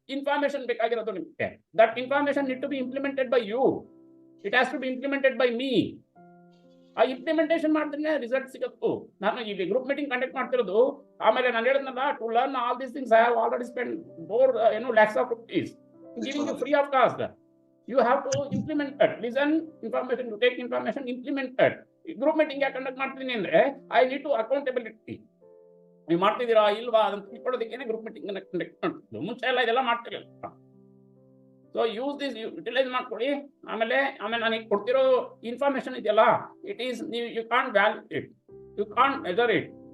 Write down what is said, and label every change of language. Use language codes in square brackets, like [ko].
[kn] Information ಬೇಕಾಗಿರೋದು ನಿಮಗೆ. [en] That information need to be implemented by you. It has to be implemented by me. [kn] ಆ implementation ಮಾಡಿದ್ರೆ result ಸಿಗತ್ತು. ನಾನು ಈಗ ಗ್ರೂಪ್ ಮೀಟಿಂಗ್ ಕಂಡಕ್ಟ್ ಮಾಡ್ತಿರೋದು, ಆಮೇಲೆ ನಾನು ಹೇಳಿದ್ನಲ್ಲ, [en] To learn all these things I have already spend more lakhs of rupees giving you free of cost. You have to implement that. Listen information, you take information, implement that. [kn] Group meeting ಯಾಕೆ conduct ಮಾಡ್ತೀನಿ ಅಂದ್ರೆ, [en] I need to accountability. [kn] ನೀವು ಮಾಡ್ತಿದ್ದೀರಾ ಇಲ್ವಾ ಅದನ್ನ ತಿಳ್ಕೊಳ್ಳೋದಕ್ಕೇನೆ group meeting conduct ಮಾಡ್ತಿದ್ದು. ಮುಂಚೆ ಎಲ್ಲ ಇದೆಲ್ಲ ಮಾಡ್ತಿರಲಿಲ್ಲ. [en] so use this, [kn] ಯುಟಿಲೈಸ್ ಮಾಡ್ಕೊಳ್ಳಿ. ಆಮೇಲೆ ನನಗೆ ಕೊಡ್ತಿರೋ ಇನ್ಫಾರ್ಮೇಶನ್ ಇದೆಯಲ್ಲ, [en] It is you can't value it, you can't measure it.